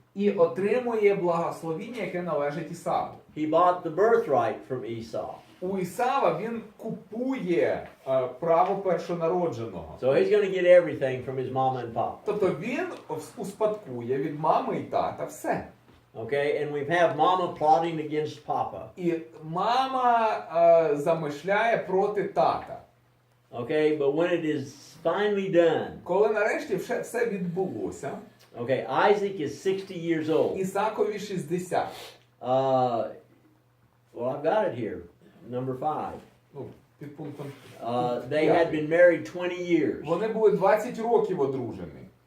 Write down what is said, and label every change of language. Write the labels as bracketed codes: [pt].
[uk] і отримує благословіння, яке належить Ісаву. [en] He bought the birthright from Esau. [uk] У Ісава він купує право першонародженого. [en] So he's going to get everything from his mama and papa. [uk] Тобто він успадкує від мами і тата все. [en] Okay, and we have mama plotting against papa. [uk] І мама замишляє проти тата. [en] Okay, but when it is finally done, [uk] Коли нарешті все відбулося, [en] okay, Isaac is 60 years old. [uk] Ісакові 60. [en] Well, I've got it here, number 5. [uk] Ну, під пунктом. [en] They had been married 20 years. [uk] Вони були 20 років одружені.